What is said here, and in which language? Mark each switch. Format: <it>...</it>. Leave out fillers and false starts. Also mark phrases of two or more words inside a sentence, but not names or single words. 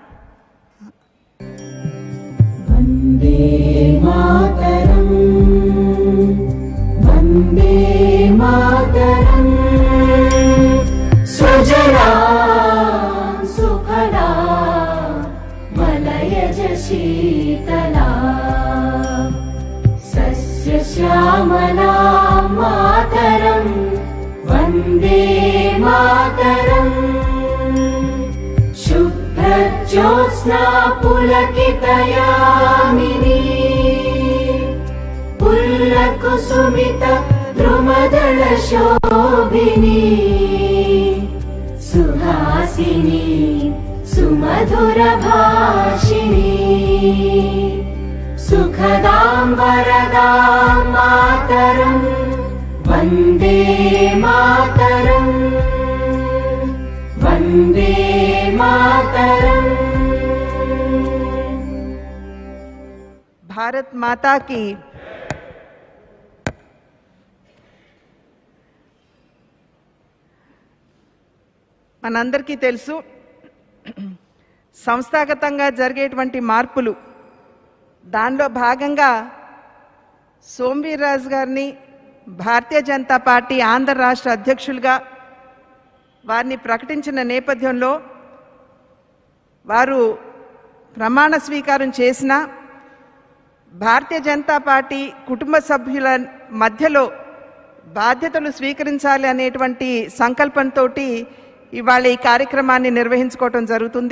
<sa>వందే మాతరం వందే మాతరం సుజలా సుఫలా మలయజ శీతలా సస్యశ్యామలా మాతరం వందే మాతరం शुभ्रज्योत्स्ना पुलकितयामिनी पुल्लकुसुमित द्रुमदलशोभिनी सुहासिनी सुमधुरभाषिणी सुखदां वरदां मातरं वन्दे मातरम् वन्दे मातरम्.</sa> <hi>भारत माता की</hi> <te>మనందరికీ తెలుసు సంస్థాగతంగా జరిగేటువంటి మార్పులు దానిలో భాగంగా సోమవీర్రాజు గారిని భారతీయ జనతా పార్టీ ఆంధ్ర రాష్ట్ర అధ్యక్షులుగా వారిని ప్రకటించిన నేపథ్యంలో వారు ప్రమాణ స్వీకారం చేసిన భారతీయ జనతా పార్టీ కుటుంబ సభ్యుల మధ్యలో బాధ్యతలు స్వీకరించాలి అనేటువంటి సంకల్పంతో ఇవాళ ఈ కార్యక్రమాన్ని నిర్వహించుకోవటం జరుగుతుంది.</te>